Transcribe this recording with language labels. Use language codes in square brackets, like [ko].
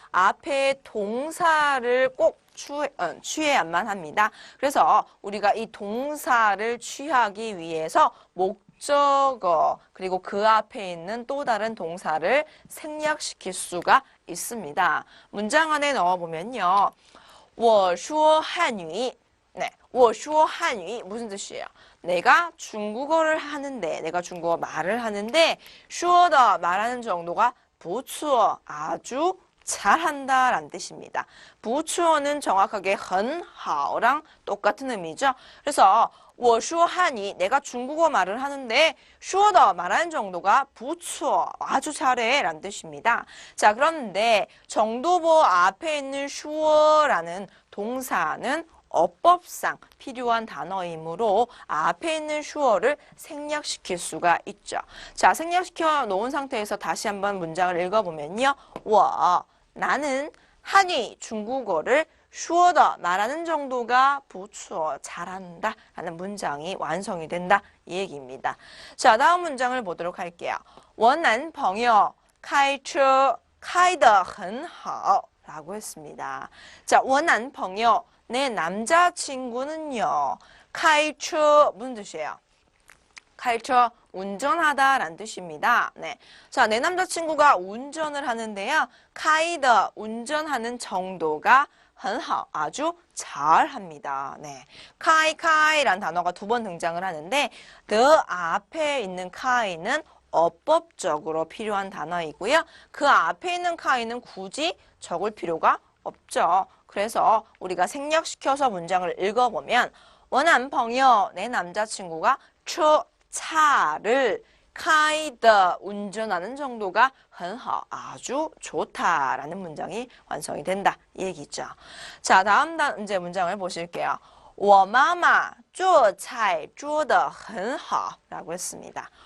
[ko] 앞에 동사를 꼭 취해야만 합니다. 그래서 우리가 이 동사를 취하기 위해서 목적어 그리고 그 앞에 있는 또 다른 동사를 생략시킬 수가 있습니다. 문장 안에 넣어보면요. [zh] 我说汉语 [ko] 네, [zh] 我说汉语 [ko] 무슨 뜻이에요? 내가 중국어를 하는데, 내가 중국어 말을 하는데 [zh] 说的 [ko] 말하는 정도가 [zh] 不错 [ko] 아주 잘한다 라는 뜻입니다. [zh] 不错 [ko] 는 정확하게 [zh] 很好 [ko] 랑 똑같은 의미죠. 그래서 [zh] 我说汉语 [ko] 내가 중국어 말을 하는데 [zh] 说的 [ko] 말하는 정도가 [zh] 不错 [ko] 아주 잘해 라는 뜻입니다. 자, 그런데 정도보 앞에 있는 说라는 동사는 어법상 필요한 단어이므로 앞에 있는 슈어를 생략시킬 수가 있죠. 자, 생략시켜 놓은 상태에서 다시 한번 문장을 읽어보면요. [zh] 我 [ko] 나는 한이 중국어를 [zh] 说的 [ko] 말하는 정도가 [zh] 不错 [ko] 잘한다 라는 문장이 완성이 된다 이 얘기입니다. 자, 다음 문장을 보도록 할게요. [zh] 我男朋友开车开得很好 [ko] 라고 했습니다. 자, [zh] 我男朋友 [ko] 내 남자친구는요. [zh] 开车 [ko] 무슨 뜻이에요? 开车 운전하다 라는 뜻입니다. 네. 자, 내 남자친구가 운전을 하는데요. [zh] 开的 [ko] 운전하는 정도가 [zh] 很好 [ko] 아주 잘합니다. 네. 开라는 단어가 두 번 등장을 하는데 the 앞에 있는 开는 어법적으로 필요한 단어이고요. 그 앞에 있는 开는 굳이 적을 필요가 없죠. 그래서 우리가 생략시켜서 문장을 읽어보면 [zh] 我男朋友 [ko] 내 남자친구가 차를 [zh] 开的 [ko] 운전하는 정도가 [zh] 很好 [ko] 아주 좋다라는 문장이 완성이 된다 이 얘기죠. 자, 다음 이제 문장을 보실게요. [zh] 我妈妈做菜做得很好 [ko] 라고 했습니다.